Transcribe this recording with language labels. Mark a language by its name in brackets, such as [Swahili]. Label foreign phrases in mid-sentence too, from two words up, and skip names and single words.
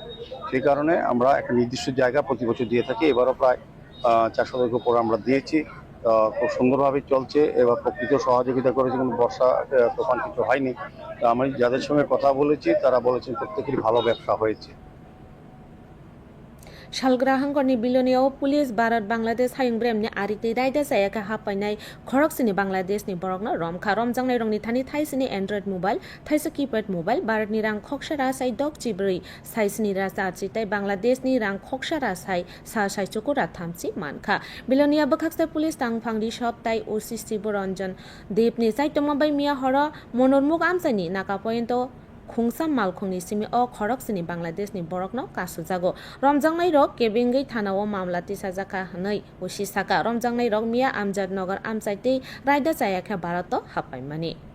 [Bangla] সেই কারণে আমরা একটা নির্দিষ্ট জায়গা প্রতি বছর দিয়ে থাকি। এবারও প্রায় 400 উপর আমরা দিয়েছি, খুব সুন্দরভাবে চলছে। এবার প্রকৃত সহযোগিতা করেছে, কিন্তু বর্ষা তুফান কিছু হয়নি। আমি যাদের সঙ্গে কথা বলেছি তারা বলেছেন প্রত্যেকেরই ভালো ব্যবসা হয়েছে। [Kok Borok] Shalgrahangkorni biloniao pulis Bharat Bangladesh hayungbremni arikti raida sayaka hapainai khoroksini Bangladeshni borokno romkha romjangnai rongni thani thaisini [English] Android mobile [Kok Borok] thaisa [English] keypad mobile [Kok Borok] Bharatni rang khoksara sai dok chibri saisini rasa chitai Bangladeshni rang khoksara sai sa sai chukura thamchi mankha bilonia bakhaksa pulis tangphangdi shoptai OCC Boranjan Depni saitoma bai mia hora monormuk amsani naka pointo Khungsam malkhungni simi o khoroksini Bangladeshni borokno kasujago romjangnai rok kebingai thanao mamla tisajaka hanai usisaka romjangnai rok mia Amjad Nagar amsaitei raida chayakha Bharato hapaimani